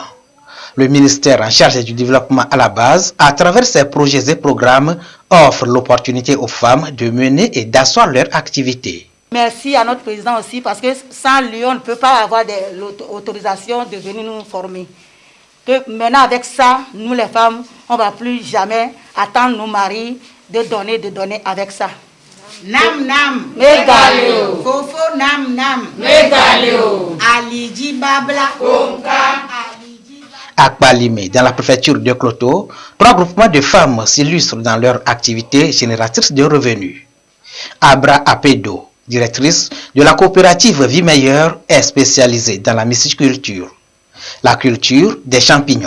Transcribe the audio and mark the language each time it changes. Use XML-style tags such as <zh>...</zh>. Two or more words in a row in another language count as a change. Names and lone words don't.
<fr>Le ministère en charge du développement à la base, à travers ses projets et programmes, offre l'opportunité aux femmes de mener et d'asseoir leur activité. Merci à notre président aussi parce que sans lui, on ne peut pas avoir l'autorisation de venir nous former. Que maintenant avec ça, nous les femmes, on ne va plus jamais attendre nos maris de donner avec ça.</fr> <ee>Nam nam. Megalio. Fofo nam nam. Megalio. Aliji babla.</ee> <fr>À Kpalimé, dans la préfecture de Kloto, 3 groupements de femmes s'illustrent dans leur activité génératrice de revenus. Abra Apedo, directrice de la coopérative Vie Meilleure, est spécialisée dans la mysticulture, la culture des champignons.</fr>